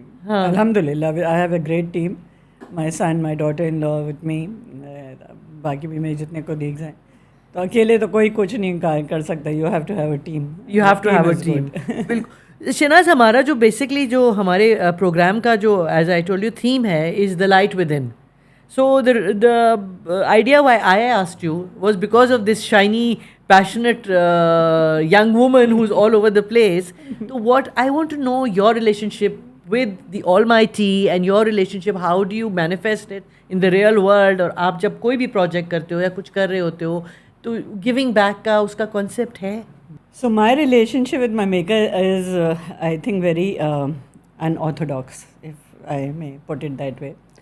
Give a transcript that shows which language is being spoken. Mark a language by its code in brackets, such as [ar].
[en] ہاں الحمد للہ I have a great team, my son my daughter in law with me, [ur] باقی بھی میرے جتنے کولیگز ہیں، تو اکیلے تو کوئی کچھ نہیں کر سکتا، [en] You have to have a team, you have to have a team. بالکل شہناز، [ur] ہمارا جو بیسکلی جو ہمارے پروگرام کا جو [en] As I told you theme ہے is the light within. So the idea why I asked you was because of this shiny, passionate young woman who's all over the place. So what I want to know your relationship with the Almighty and your relationship, how do you manifest it in the real world? [ur] اور آپ جب کوئی بھی project کرتے ہو یا کچھ کر رہے ہوتے ہو تو گیونگ بیک کا اس کا کانسیپٹ ہے؟ [en] So my relationship with my maker is I think very unorthodox, if I may put it that way.